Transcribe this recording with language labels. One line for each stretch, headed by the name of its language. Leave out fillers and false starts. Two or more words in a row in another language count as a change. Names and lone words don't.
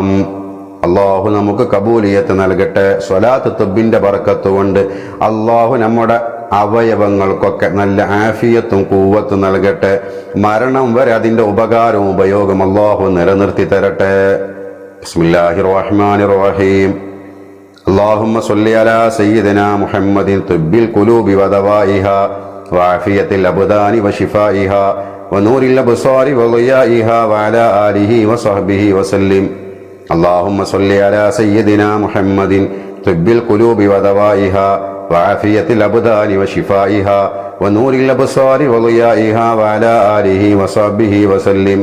Malayalam: അള്ളാഹു നമുക്ക് കബൂലിയത്ത് നൽകട്ടെ. സ്വലാത്ത് തിബ്ബിന്റെ ബറക്കത്ത് കൊണ്ട് അള്ളാഹു നമ്മുടെ അവയവങ്ങൾക്കൊക്കെ നല്ല ആഫിയത്തും കൂവത്തും നൽകട്ടെ. മരണം വരെ അതിന്റെ ഉപകാരവും ഉപയോഗം അള്ളാഹു നിലനിർത്തി തരട്ടെ.
Arabic: بسم الله الرحمن الرحيم. اللهم صل على سيدنا محمد طب القلوب ودوائها وعافية الأبدان وشفائها ونور الأبصار وضيائها وعلى آله وصحبه وسلم. اللهم صل على سيدنا محمد طب القلوب ودوائها وعافية الأبدان وشفائها ونور الأبصار وضيائها وعلى آله وصحبه وسلم.